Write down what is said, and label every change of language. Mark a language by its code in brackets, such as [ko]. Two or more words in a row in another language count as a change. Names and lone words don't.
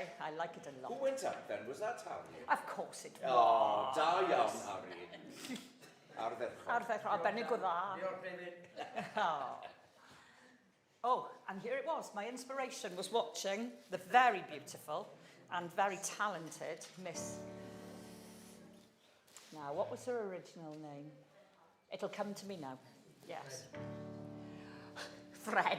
[en] I like it a lot. Who went up then? Was that Harry? Of course it was. [cy] Oh, da iawn, Harry. Ardderchog, arbennig o dda. [en] Oh, and here it was. My inspiration was watching the very beautiful and very talented Miss Now, what was her original name? It'll come to me now. Yes. Fred.